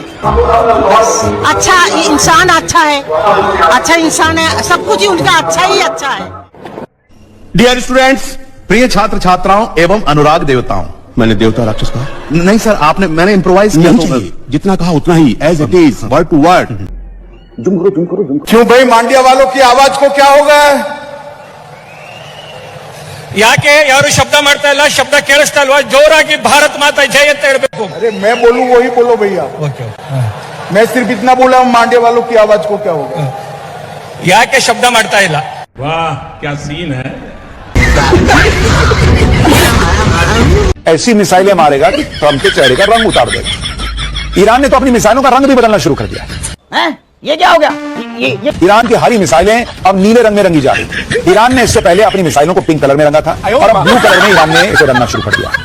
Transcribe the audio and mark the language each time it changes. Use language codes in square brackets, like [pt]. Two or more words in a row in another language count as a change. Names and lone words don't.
[hi] अच्छा इंसान अच्छा है, अच्छा इंसान है, सब कुछ ही उनका अच्छा ही अच्छा है। [en] dear students, [hi] प्रिय छात्र छात्राओं एवं अनुराग देवताओं। मैंने देवता राक्षस कहा? नहीं सर, मैंने इम्प्रोवाइज किया तो जितना कहा उतना ही, [en] as it is, word to word. [hi] क्यों भाई, मांडिया वालों की आवाज को क्या हो गया? [kn] ಯಾಕೆ ಯಾರು ಶಬ್ದ ಮಾಡ್ತಾ ಇಲ್ಲ? ಶಬ್ದ ಕೇಳಿಸ್ತಾ ಇಲ್ವಾ? ಜೋರಾಗಿ [hi] भारत माता जय [kn] ಅಂತ ಹೇಳ್ಬೇಕು। [hi] अरे मैं बोलूं वही बोलो भैया। मैं सिर्फ इतना बोला हूं, मांडिया वालों की आवाज को क्या होगा? [kn] ಯಾಕೆ ಶಬ್ದ ಮಾಡ್ತಾ ಇಲ್ಲ? [hi] वाह क्या सीन है। ऐसी मिसाइलें मारेगा कि ट्रंप के चेहरे का रंग उतार देगा। ईरान ने तो अपनी मिसाइलों का रंग भी बदलना शुरू कर दिया है। ये क्या हो गया? ये ईरान की हरी मिसाइलें अब नीले रंग में रंगी जा रही। ईरान ने इससे पहले अपनी मिसाइलों को [en] pink colour [hi] में रंगा था और अब [en] blue colour [hi] में ईरान ने इसे रंगना शुरू कर दिया।